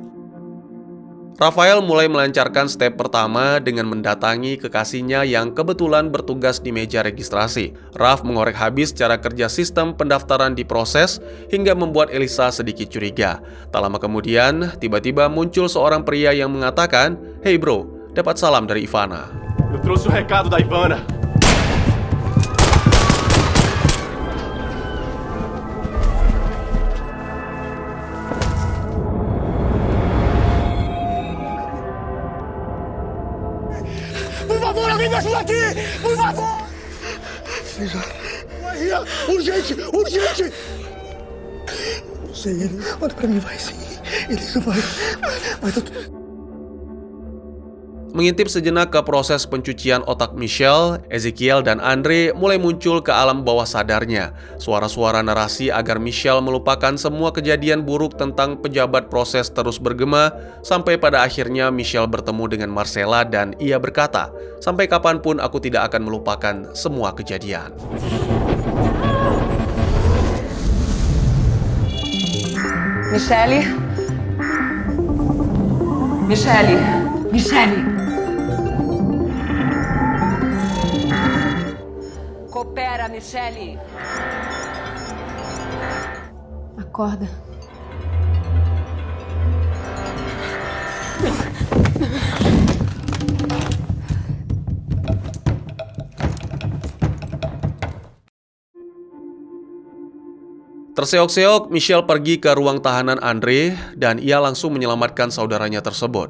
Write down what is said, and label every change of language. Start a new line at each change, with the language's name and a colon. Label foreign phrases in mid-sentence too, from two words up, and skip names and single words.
Indonesian: Rafael mulai melancarkan step pertama dengan mendatangi kekasihnya yang kebetulan bertugas di meja registrasi. Raf mengorek habis cara kerja sistem pendaftaran di proses hingga membuat Elisa sedikit curiga. Tak lama kemudian, tiba-tiba muncul seorang pria yang mengatakan,
English: "Hey bro,
Indonesian: dapat salam dari Ivana."
Portuguese: Eu trouxe o recado da Ivana. Por favor, alguém me ajuda aqui! Por favor! Elisa, Maria, urgente, urgente! Não sei, ele manda pra mim, vai sim. Elisa, vai tudo.
Indonesian: Mengintip sejenak ke proses pencucian otak Michelle, Ezekiel dan Andre mulai muncul ke alam bawah sadarnya. Suara-suara narasi agar Michelle melupakan semua kejadian buruk tentang pejabat proses terus bergema, sampai pada akhirnya Michelle bertemu dengan Marcella dan ia berkata, "Sampai kapanpun aku tidak akan melupakan semua kejadian." Michelle? Michelle? Michelle? Coopera, Michelle. Acorda. Terseok-seok, Michelle pergi ke ruang tahanan Andre dan ia langsung menyelamatkan saudaranya tersebut.